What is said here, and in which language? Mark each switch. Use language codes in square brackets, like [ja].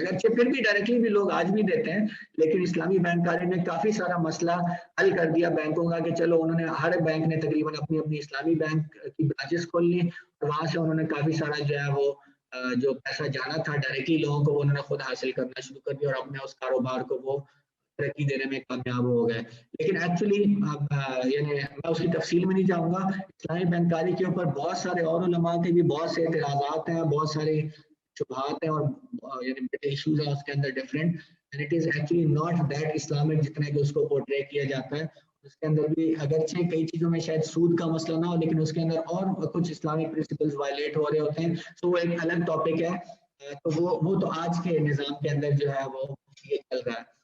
[ur] اگرچہ پھر بھی ڈائریکٹلی بھی لوگ آج بھی دیتے ہیں, لیکن اسلامی بینکاری نے کافی سارا مسئلہ حل کر دیا بینکوں کا, کہ چلو انہوں نے ہر بینک نے تقریباً اپنی اسلامی بینک کی برانچز کھول لی, اور وہاں سے انہوں نے کافی سارا جو ہے وہ جو پیسہ جانا تھا ڈائریکٹلی لوگوں کو وہ انہوں نے خود حاصل کرنا شروع کر دیا, اور اپنے اس کاروبار کو وہ ترقی دینے میں کامیاب ہو گئے. لیکن ایکچولی یعنی میں اس کی تفصیل میں نہیں جاؤں گا, اسلامی بینکاری کے اوپر بہت سارے اور علماء کے بھی بہت سے اعتراضات ہیں, بہت سارے شبہات ہیں, اور یعنی ایشوز ہیں اس کے اندر different, [en] and it is actually not that Islamic [ur] جتنا کہ اس کو portray کیا جاتا ہے. اس کے اندر بھی اگرچہ کئی چیزوں میں شاید سود کا مسئلہ نہ ہو لیکن اس کے اندر اور کچھ اسلامک پرنسپلز وائلیٹ ہو رہے ہوتے ہیں. تو وہ ایک الگ ٹاپک ہے. تو وہ تو آج کے نظام کے اندر جو ہے وہ یہ چل رہا ہے.